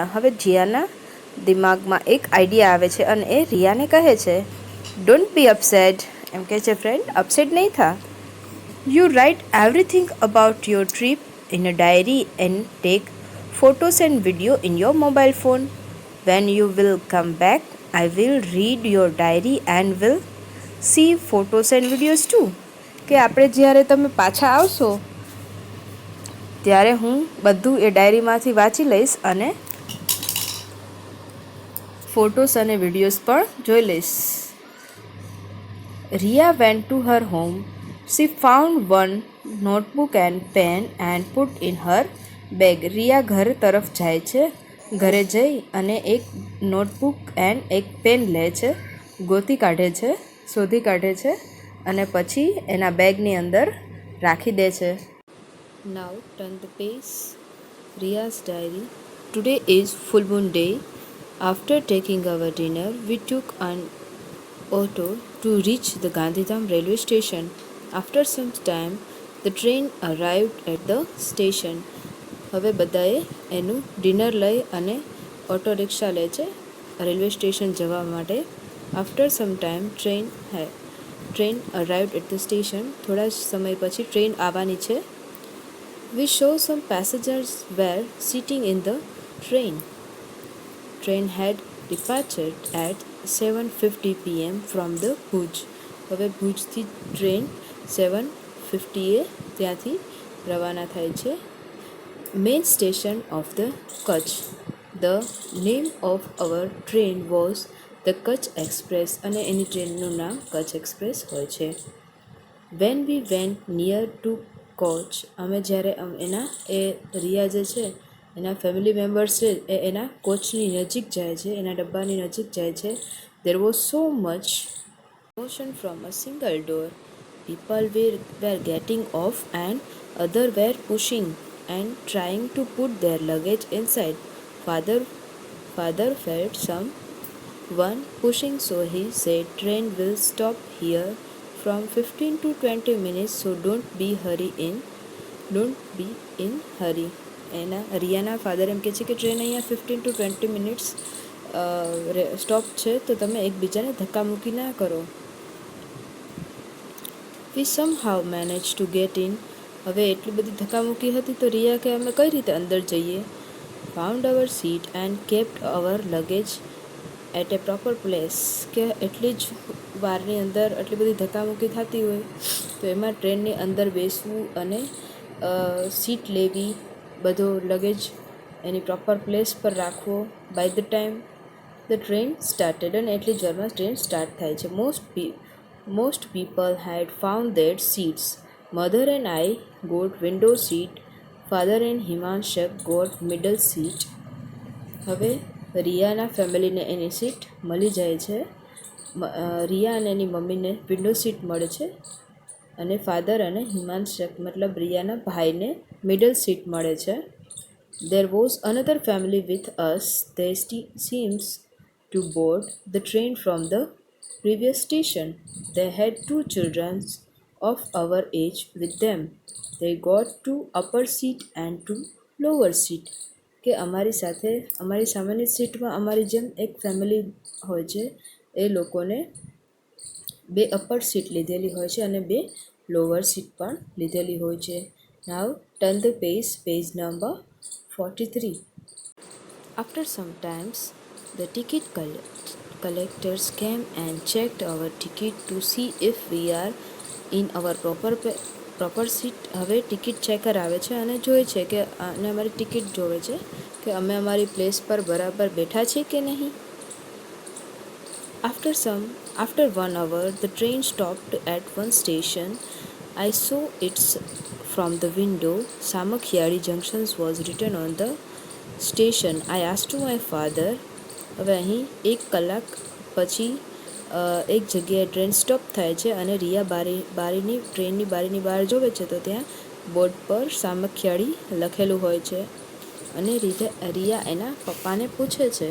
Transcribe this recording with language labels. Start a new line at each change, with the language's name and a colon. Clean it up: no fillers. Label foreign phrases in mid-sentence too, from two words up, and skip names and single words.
Gujarati: હવે જીયાના દિમાગમાં એક આઈડિયા આવે છે અને એ રિયાને કહે છે,
English: don't be upset.
Gujarati: એમ કહે છે,
English: friend upset
Hindi: नहीं था.
English: you write everything about your trip in a diary and take photos and video in your mobile phone. When you will come back, I will read your diary and will see photos and videos too.
Gujarati: કે આપણે જ્યારે તમે પાછા આવશો ત્યારે હું બધું એ ડાયરીમાંથી વાંચી લઈશ અને ફોટોસ અને વિડીયોઝ પણ જોઈ લઈશ.
English: Ria went to her home. She found one notebook and pen and put in her bag.
Gujarati: રિયા ઘર તરફ જાય છે. ઘરે જઈ અને એક
English: notebook and
Gujarati: એક પેન લે છે, શોધી કાઢે છે અને પછી એના બેગની અંદર રાખી દે છે.
English: Now turn the page. Ria's diary. Today is full moon day. After taking our dinner, we took an auto to reach the Gandhidham railway station. After some time, the train arrived at the station.
Gujarati: હવે બધાએ એનું ડિનર લઈ અને ઓટો રિક્ષા લે છે
English: railway station
Gujarati: જવા માટે.
English: after some time train arrived at the station.
Gujarati: થોડા સમય પછી ટ્રેન આવવાની છે.
English: we saw some passengers were sitting in the train. train had departured at 7:50 PM from the Bhuj.
Gujarati: હવે ભુજથી ટ્રેન 7:50 ત્યાંથી રવાના થાય છે.
English: Main station of the Kutch. The name of our train was the Kutch Express
Gujarati: અને એની ટ્રેનનું નામ કચ્છ એક્સપ્રેસ હોય છે.
English: When we went near to Kutch,
Gujarati: અમે જ્યારે રિયા જે છે એના
English: family members
Gujarati: છે એના કોચની નજીક જાય છે, એના ડબ્બાની નજીક જાય છે.
English: There was so much motion from a single door. People were getting off and others were pushing and trying to put their luggage inside. Father felt someone pushing, so he said, train will stop here from 15 to 20 minutes, so don't be in hurry.
Gujarati: એના રિયાના ફાધર એમ કહે છે કે ટ્રેન અહીંયા
English: 15 to 20 minutes stop
Gujarati: છે, તો તમે એકબીજાને ધક્કામુક્કી ના કરો.
English: We somehow managed to get in.
Gujarati: હવે એટલી બધી ધક્કામુક્કી હતી તો રિયા કે અમે કઈ રીતે અંદર જઈએ.
English: Found our seat and kept our luggage at a proper place,
Gujarati: કે એટલી જ વારની અંદર આટલી બધી ધક્કામુક્કી થતી હોય તો એમાં ટ્રેનની અંદર બેસવું અને સીટ લેવી, બધો લગેજ એની
English: proper place
Gujarati: પર રાખવો.
English: by the time the train started,
Gujarati: અને એટલી જ વારમાં ટ્રેન સ્ટાર્ટ થાય છે.
English: most people had found that seats. mother and I got window seat. Father and Himanshak got middle seat.
Gujarati: હવે રિયાના ફેમિલીને એની સીટ મળી જાય છે. રિયા અને એની મમ્મીને
English: window seat
Gujarati: મળે છે, અને ફાધર અને હિમાંશક મતલબ રિયાના ભાઈને
English: middle seat
Gujarati: મળે છે.
English: There was another family with us. They seems to board the train from the previous station. They had 2 children of our age with them. They got to upper seat and to lower seat.
Gujarati: કે અમારી સાથે અમારી સામાન્ય સીટમાં અમારી જેમ એક ફેમિલી હોય છે, એ લોકોને 2
English: upper seat
Gujarati: લીધેલી હોય છે અને 2
English: lower seat
Gujarati: પણ લીધેલી હોય છે.
English: now turn the page number 43. After some times, the ticket collectors came and checked our ticket to see if we are in our proper seat.
Gujarati: હવે
English: ticket checker
Gujarati: આવે છે અને જોવે છે કે અને અમારી ટિકિટ જોવે છે કે અમે અમારી પ્લેસ પર બરાબર બેઠા છીએ કે નહીં.
English: After 1 hour, the train stopped at one station. I saw it from the window. Samakhiadi Junction was written on the station. I asked to my father.
Gujarati: હવે અહીં 1 કલાક પછી એક જગ્યાએ ટ્રેન સ્ટોપ થાય છે અને રિયા ટ્રેનની બારીની બહાર જોવે છે તો ત્યાં બોર્ડ પર સામખિયાળી લખેલું હોય છે, અને રિયા એના પપ્પાને પૂછે છે.